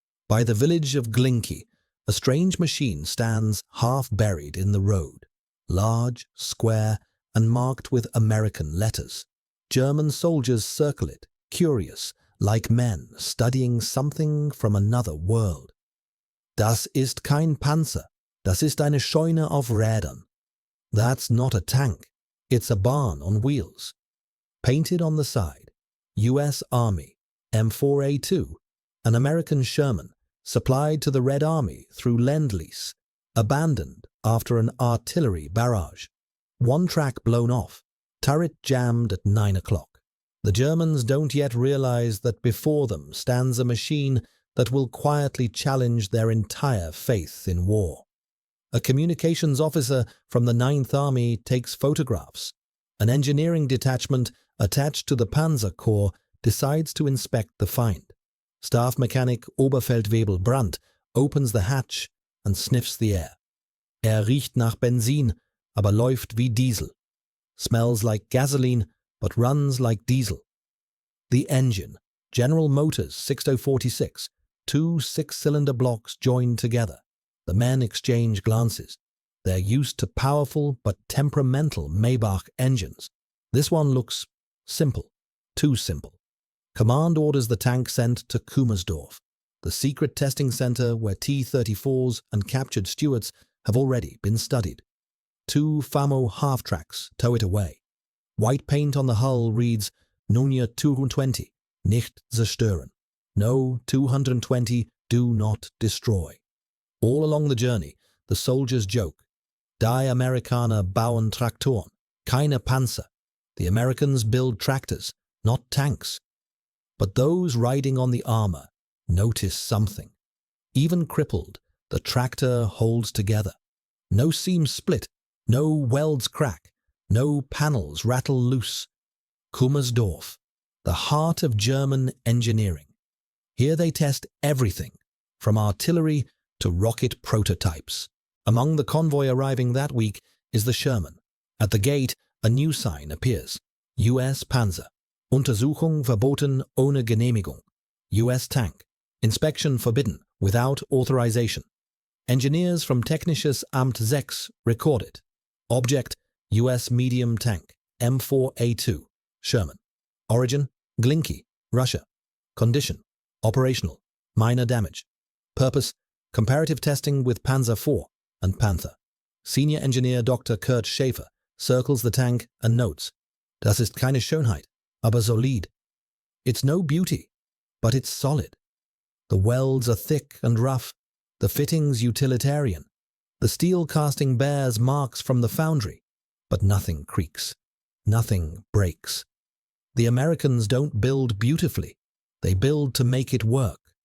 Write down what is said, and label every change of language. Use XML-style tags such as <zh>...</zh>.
<en>By the village of Glinki, a strange machine stands half buried in the road, large, square, and marked with American letters. German soldiers circle it, curious, like men studying something from another world.</en> <de>Das ist kein Panzer, das ist eine Scheune auf Rädern.</de> <en>That's not a tank, it's a barn on wheels. Painted on the side, U.S. Army, M4A2, an American Sherman, supplied to the Red Army through Lend-Lease, abandoned after an artillery barrage. One track blown off, turret jammed at 9 o'clock. The Germans don't yet realize that before them stands a machine that will quietly challenge their entire faith in war. A communications officer from the 9th Army takes photographs. An engineering detachment attached to the Panzer Corps decides to inspect the find. Staff mechanic Oberfeldwebel Brandt opens the hatch and sniffs the air.</en> <de>Riecht nach Benzin, aber läuft wie Diesel.</de> <en>Smells like gasoline, but runs like diesel. The engine, General Motors 6046, two 6-cylinder blocks joined together. The men exchange glances. They're used to powerful but temperamental Maybach engines. This one looks simple, too simple. Command orders the tank sent to Kummersdorf, the secret testing center where T-34s and captured Stuarts have already been studied. 2 Famo half-tracks tow it away. White paint on the hull reads,</en> <de>Nummer 220, nicht zerstören.</de> <en>No, 220, do not destroy. All along the journey, the soldiers joke.</en> <de>Die Amerikaner bauen Traktoren, keine Panzer.</de> <en>The Americans build tractors, not tanks. But those riding on the armor notice something. Even crippled, the tractor holds together. No seams split, no welds crack, no panels rattle loose. Kummersdorf, the heart of German engineering. Here they test everything, from artillery to rocket prototypes. Among the convoy arriving that week is the Sherman. At the gate, a new sign appears.</en> <de>U.S. Panzer. Untersuchung verboten ohne Genehmigung.</de> <en>U.S. Tank. Inspection forbidden without authorization. Engineers from Technisches Amt 6 record it. Object, U.S. medium tank, M4A2, Sherman. Origin, Glinki, Russia. Condition, operational, minor damage. Purpose, comparative testing with Panzer IV and Panther. Senior engineer Dr.</en> <de>Kurt Schäfer</de> <en>circles the tank and notes,</en> <de>Das ist keine Schönheit, aber solid.</de> <en>It's no beauty, but it's solid. The welds are thick and rough, the fittings utilitarian. The steel casting bears marks from the foundry, but nothing creaks, nothing breaks. The Americans don't build beautifully, they build to make it work.</en>